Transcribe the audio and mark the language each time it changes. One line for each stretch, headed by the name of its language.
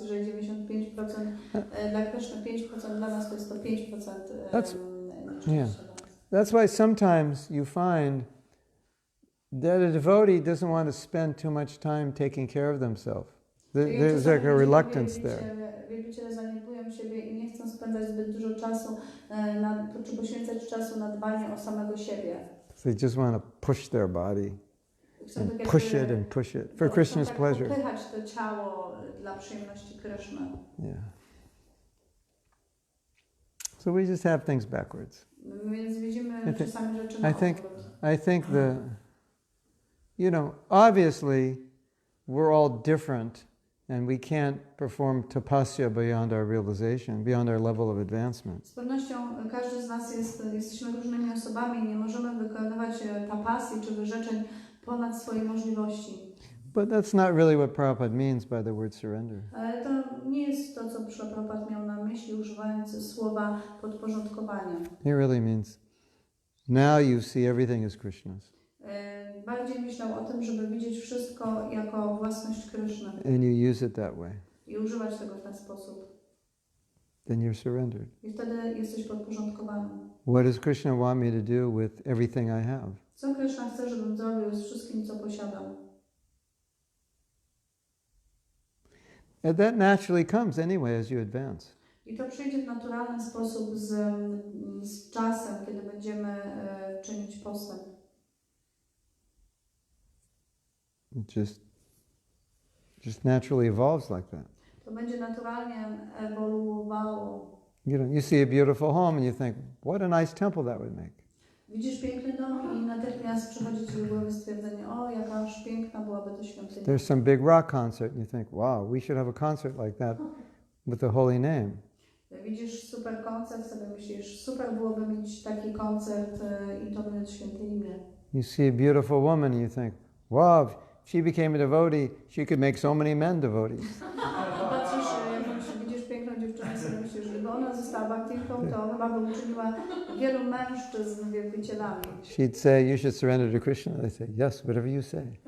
Polish: Jeżeli 95% dla Kryszny, 5% dla nas, to jest to 5% nieszczęścia dla nas.
English: That's why sometimes you find that a devotee doesn't want to spend too much time taking care of themselves. There's like a reluctance there.
Polish: Wielbiciele zaniedbują siebie i nie chcą spędzać zbyt dużo czasu, czy poświęcać czasu na dbanie o samego siebie.
English: They just want to push their body and push it for Krishna's pleasure.
Polish: Popychać to ciało dla przyjemności Kryszny.
English: Yeah. So we just have things backwards.
Polish: Więc widzimy czasami rzeczy na
English: I think you know, obviously we're all different. And we can't perform tapasya beyond our realization, beyond our level of advancement.
Polish: Z pewnością każdy z nas jesteśmy różnymi osobami i nie możemy wykonywać tapasji czy wyrzeczeń ponad swoje możliwości.
English: But that's not really what Prabhupada means by the word surrender.
Polish: Ale to nie jest to, co Prabhupada miał na myśli, używając słowa podporządkowania.
English: He really means now you see everything as Krishna's.
Polish: Bardziej myślał o tym, żeby widzieć wszystko jako własność Kryszny.
English: And you use it that way.
Polish: I używać tego w ten sposób.
English: Then you're surrendered.
Polish: I wtedy jesteś podporządkowany.
English: What does Krishna want me to do with everything I have?
Polish: Co Kryszna chce, żebym zrobił z wszystkim, co posiadam?
English: And that naturally comes anyway as you advance.
Polish: I to przyjdzie w naturalny sposób z czasem, kiedy będziemy czynić postęp.
English: It just naturally evolves like that.
Polish: To będzie naturalnie ewoluowało.
English: You see a beautiful home and you think, what a nice temple that would make.
Polish: Widzisz piękny dom i natychmiast przychodzi ci do głowy stwierdzenie, o, jakaż piękna byłaby to świątynia.
English: There's some big rock concert and you think, wow, we should have a concert like that with the holy name.
Polish: Widzisz super koncert, sobie myślisz, super byłoby mieć taki koncert i to mieć święte imię.
English: You see a beautiful woman and you think, wow, if she became a devotee, she could make so many men devotees.
Polish: Patrzysz, widzisz piękną dziewczynę i sobie myślisz, że gdyby ona została bhaktinką, to chyba by uczyniła wielu mężczyzn wielbicielami.
English: She'd say, you should surrender to Krishna. They say, yes, whatever you say.